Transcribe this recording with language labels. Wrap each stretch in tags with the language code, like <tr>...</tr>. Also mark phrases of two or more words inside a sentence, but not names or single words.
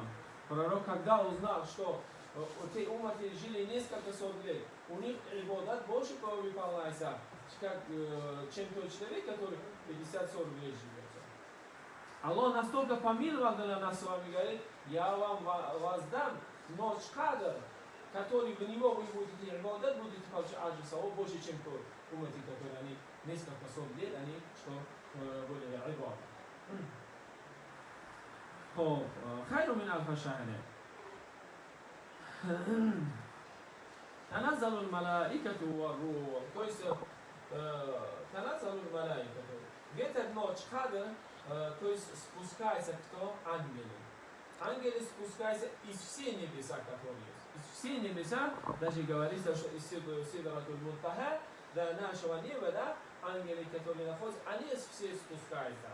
<ru>Пророк когда узнал, что те уммати жили несколько сот лет, у них ибадат больше выполняется, чем тот человек, который 50-40 лет живет. Аллах настолько помиловал для нас с вами, говорит, я вам воздам ночь кадр, который в него вы будете ибадат, будете получать</ru> <ar>أجر ثواب</ar> <ru>больше, чем тот уммати, которые они несколько сот лет, они что были ибадат.</ru> <ar>خير من ألف شهر تنزل الملائكة والروح.</ar> <ru>То есть</ru> <ar>تنزل الملائكة.</ar> <ru>В этот ночь кадр, то есть спускается кто? Ангелы. Ангелы спускаются из все небеса, которые есть. Из все небеса, даже говорится, что из Сидратуль Мунтаха до нашего неба, да, ангелы, которые находятся, они все спускаются.</ru>